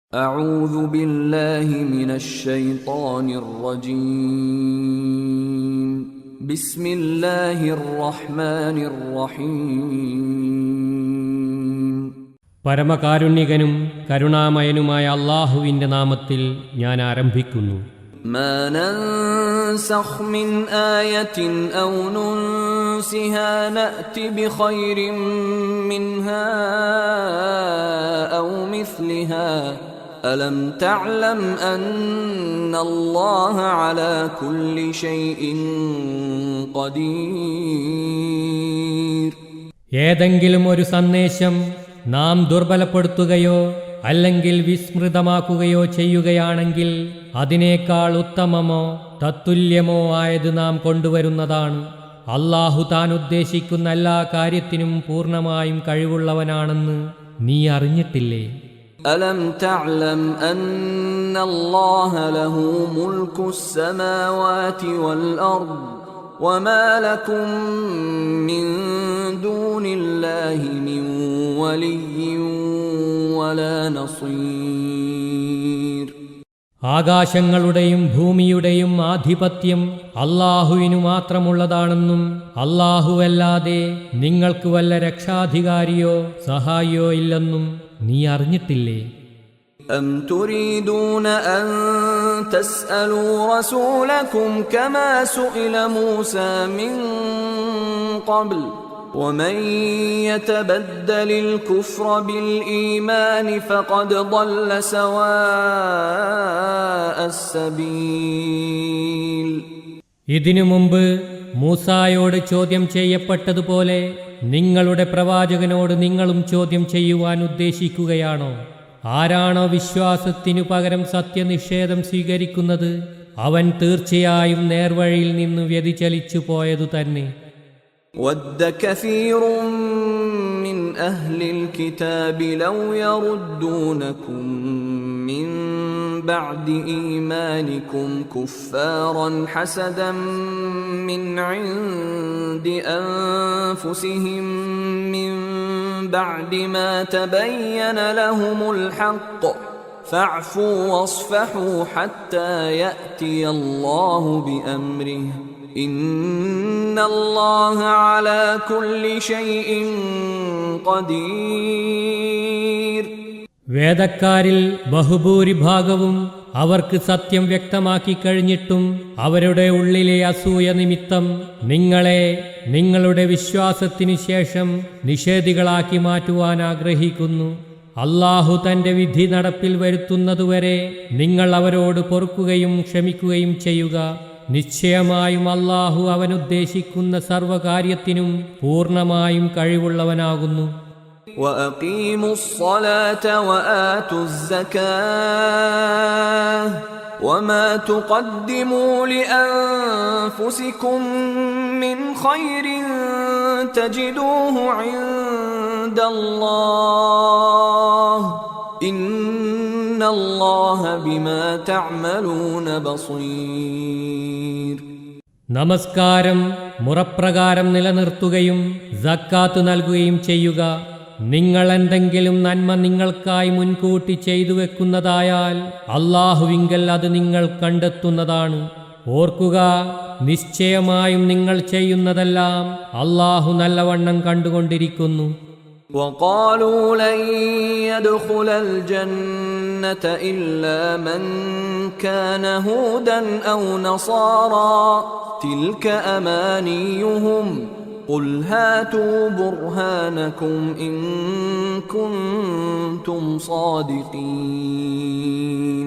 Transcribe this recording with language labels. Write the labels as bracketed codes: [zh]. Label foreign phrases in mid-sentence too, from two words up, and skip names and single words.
[ar] أعوذ بالله من الشيطان الرجيم بسم الله الرحمن الرحيم [ml] പരമകാരുണ്യകനും കരുണാമയനുമായ അല്ലാഹുവിന്റെ നാമത്തിൽ ഞാൻ ആരംഭിക്കുന്നു. [ar] ما ننسخ من آية أو ننسها نأت بخير منها أو مثلها ألم تعلم أن الله على كل شيء قدير. [ml] ഏതെങ്കിലും ഒരു സന്ദേശം നാം ദുർബലപ്പെടുത്തുകയോ അല്ലെങ്കിൽ വിസ്മൃതമാക്കുകയോ ചെയ്യുകയാണെങ്കിൽ അതിനേക്കാൾ ഉത്തമമോ തത്തുല്യമോ ആയത് നാം കൊണ്ടുവരുന്നതാണ്. അല്ലാഹു താൻ ഉദ്ദേശിക്കുന്ന എല്ലാ കാര്യത്തിനും പൂർണ്ണമായും കഴിവുള്ളവനാണെന്ന് നീ അറിഞ്ഞിട്ടില്ലേ? [ar] ألم تعلم أن الله له ملك السماوات والأرض وما لكم من دون الله من ولي ولا نصير. [ml] ആകാശങ്ങളുടെയും ഭൂമിയുടെയും ആധിപത്യം അല്ലാഹുവിനു മാത്രമുള്ളതാണെന്നും അല്ലാഹുവല്ലാതെ നിങ്ങൾക്ക് വല്ല രക്ഷാധികാരിയോ സഹായിയോ ഇല്ലെന്നും നീ അറിഞ്ഞിട്ടില്ലേ? [ar] أم تريدون أن تسألوا رسولكم كما سئل موسى من قبل ومن يتبدل الكفر بالإيمان فقد ضل سواء السبيل. [ml] ഇതിനു മുമ്പ് മൂസായോട് ചോദ്യം ചെയ്യപ്പെട്ടതുപോലെ നിങ്ങളുടെ പ്രവാചകനോട് നിങ്ങളും ചോദ്യം ചെയ്യുവാൻ ഉദ്ദേശിക്കുകയാണോ? ആരാണോ വിശ്വാസത്തിനു പകരം സത്യനിഷേധം സ്വീകരിക്കുന്നത് അവൻ തീർച്ചയായും നേർവഴിയിൽ നിന്ന് വ്യതിചലിച്ചു പോയതു തന്നെ. [ar] وَدَّ كَثِيرٌ مِّنْ أَهْلِ الْكِتَابِ لَوْ يَرُدُّونَكُم مِّن بَعْدِ إِيمَانِكُمْ كُفَّارًا حَسَدًا مِّنْ عِندِ أَنفُسِهِم مِّن بَعْدِ مَا تَبَيَّنَ لَهُمُ الْحَقُّ فَاعْفُوا وَاصْفَحُوا حَتَّى يَأْتِيَ اللَّهُ بِأَمْرِهِ إِنَّ اللَّهَ عَلَى كُلِّ شَيْءٍ قَدِيرٌ. [ml] വേദക്കാരിൽ ബഹുഭൂരിഭാഗവും അവർക്ക് സത്യം വ്യക്തമാക്കി കഴിഞ്ഞിട്ടും അവരുടെ ഉള്ളിലെ അസൂയ നിമിത്തം നിങ്ങളെ നിങ്ങളുടെ വിശ്വാസത്തിനു ശേഷം നിഷേധികളാക്കി മാറ്റുവാൻ ആഗ്രഹിക്കുന്നു. അല്ലാഹു തന്റെ വിധി നടപ്പിൽ വരുത്തുന്നതുവരെ നിങ്ങൾ അവരോട് പൊറുക്കുകയും ക്ഷമിക്കുകയും ചെയ്യുക. നിശ്ചയമായും അല്ലാഹു അവനുദ്ദേശിക്കുന്ന സർവകാര്യത്തിനും പൂർണ്ണമായും കഴിവുള്ളവനാകുന്നു. [ar] وَأَقِيمُوا الصَّلَاةَ وَآتُوا الزَّكَاةَ وَمَا تُقَدِّمُوا لِأَنفُسِكُم مِّنْ خَيْرٍ تَجِدُوهُ عِندَ اللَّهِ إِنَّ اللَّهَ بِمَا تَعْمَلُونَ بَصِيرٌ. [ml] നമസ്കാരം മുറപ്രകാരം നിലനിർത്തുകയും സക്കാത്ത് നൽകുകയും ചെയ്യുക. നിങ്ങൾ എന്തെങ്കിലും നന്മ നിങ്ങൾക്കായി മുൻകൂട്ടി ചെയ്തു വെക്കുന്നതായാൽ അല്ലാഹുവിങ്കൽ അത് നിങ്ങൾ കണ്ടെത്തുന്നതാണ്. ഓർക്കുക, നിശ്ചയമായും നിങ്ങൾ ചെയ്യുന്നതെല്ലാം അല്ലാഹു നല്ലവണ്ണം കണ്ടുകൊണ്ടിരിക്കുന്നു. [ar] وقالوا لن يدخل الجنة إلا من كان هودا أو نصارى تلك أمانيهم قل هاتوا برهانكم إن كنتم صادقين.